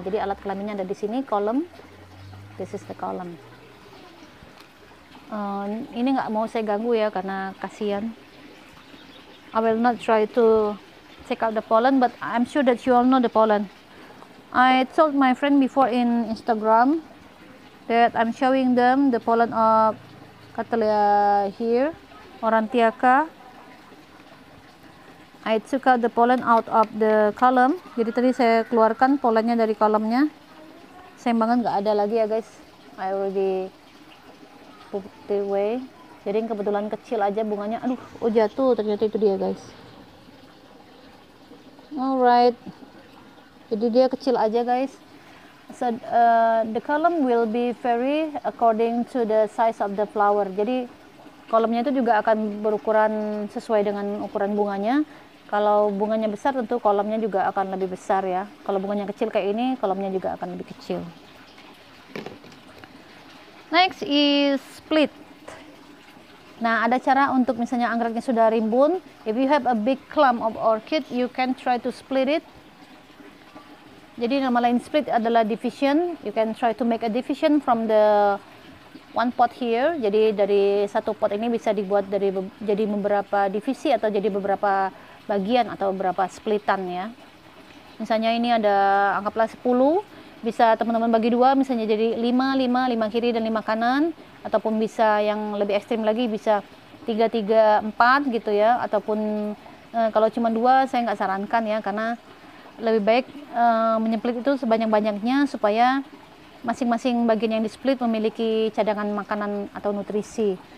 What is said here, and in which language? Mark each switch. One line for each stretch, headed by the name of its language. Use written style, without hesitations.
Indonesian: Jadi alat kelaminnya ada di sini, column.
English: This is the column.
Indonesian: Ini nggak mau saya ganggu ya karena kasihan.
English: I will not try to check out the pollen, but I'm sure that you all know the pollen. I told my friend before in Instagram that I'm showing them the pollen of Cattleya here, Aurantiaca. I took out the pollen out of the column.
Indonesian: Jadi tadi saya keluarkan polennya dari kolomnya. Sayang banget nggak ada lagi ya guys.
English: I already put it away.
Indonesian: Jadi kebetulan kecil aja bunganya. Aduh, oh jatuh ternyata itu dia guys. Alright. Jadi dia kecil aja guys.
English: So the column will be vary according to the size of the flower.
Indonesian: Jadi kolomnya itu juga akan berukuran sesuai dengan ukuran bunganya. Kalau bunganya besar tentu kolomnya juga akan lebih besar ya. Kalau bunganya kecil kayak ini, kolomnya juga akan lebih kecil.
English: Next is split.
Indonesian: Nah, ada cara untuk misalnya anggreknya sudah rimbun.
English: If you have a big clump of orchid, you can try to split it.
Indonesian: Jadi nama lain split adalah division.
English: You can try to make a division from the one pot here.
Indonesian: Jadi dari satu pot ini bisa dibuat jadi beberapa divisi atau jadi beberapa bagian atau beberapa splitan ya. Misalnya ini ada anggaplah 10, bisa teman-teman bagi dua, misalnya jadi 5 kiri dan 5 kanan, ataupun bisa yang lebih ekstrim lagi bisa 3, 3, 4 gitu ya, ataupun kalau cuma 2 saya nggak sarankan ya, karena lebih baik menyemplit itu sebanyak-banyaknya supaya masing-masing bagian yang di-split memiliki cadangan makanan atau nutrisi.